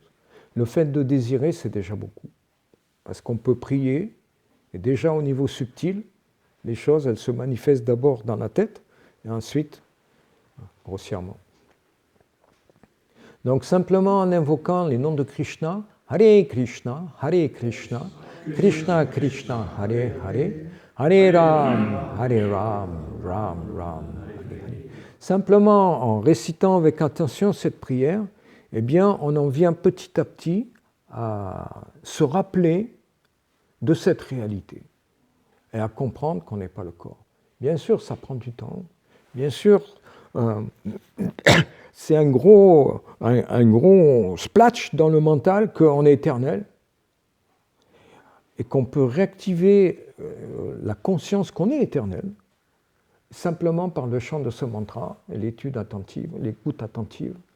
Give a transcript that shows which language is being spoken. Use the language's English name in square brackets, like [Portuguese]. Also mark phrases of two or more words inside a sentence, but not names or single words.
[French] Le fait de désirer, c'est déjà beaucoup. Parce qu'on peut prier, et déjà au niveau subtil, les choses, elles se manifestent d'abord dans la tête, et ensuite, grossièrement. Donc simplement en invoquant les noms de Krishna, [Sanskrit] हरे कृष्ण, कृष्ण कृष्ण, हरे हरे, हरे राम, राम राम, हरे हरे. [French] Simplement en récitant avec attention cette prière, eh bien on en vient petit à petit à se rappeler de cette réalité et à comprendre qu'on n'est pas le corps. Bien sûr, ça prend du temps. Bien sûr, c'est un gros splash dans le mental qu'on est éternel et qu'on peut réactiver la conscience qu'on est éternel simplement par le chant de ce mantra et l'étude attentive, l'écoute attentive.